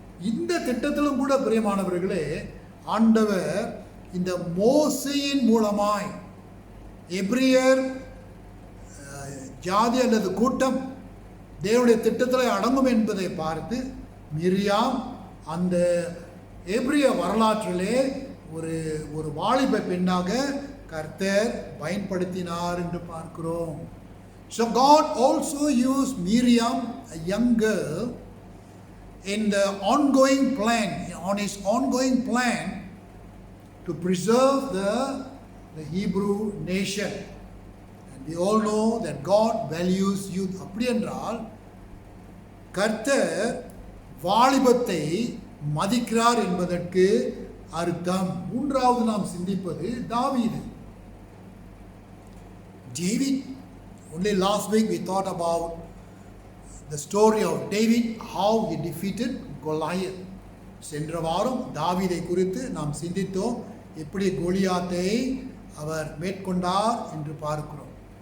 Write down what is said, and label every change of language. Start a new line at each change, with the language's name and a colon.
Tamil: இந்த திட்டத்திலும் கூட பிரியமானவர்களே, ஆண்டவர் இந்த மோசேயின் மூலமாய் எபிரியர் ஜாதி அல்லது கூட்டம் தேவனுடைய திட்டத்தில் அடங்கும் என்பதை பார்த்து மிரியாம் அந்த எபிரிய வரலாற்றிலே ஒரு வாலிப பெண்ணாக கர்த்தர் பயன்படுத்தினார் என்று பார்க்கிறோம்.
English: So God also used Miriam, a young girl, in the ongoing plan, on his ongoing plan to preserve the Hebrew nation. And we all know that God values youth.
Tamil: அப்படி என்றால் கர்த்தர் வாலிபத்தை மதிக்கிறார் என்பதற்கு அர்த்தம். மூன்றாவது நாம் சிந்திப்பது தாவீது.
English: David. Only last week we thought about the story of David, how he defeated Goliath.
Tamil: சென்ற வாரம் தாவீதை குறித்து நாம் சிந்தித்தோம். எப்படி கோலியாத்தை அவர் மேற்கொண்டார் என்று பார்க்கிறோம்.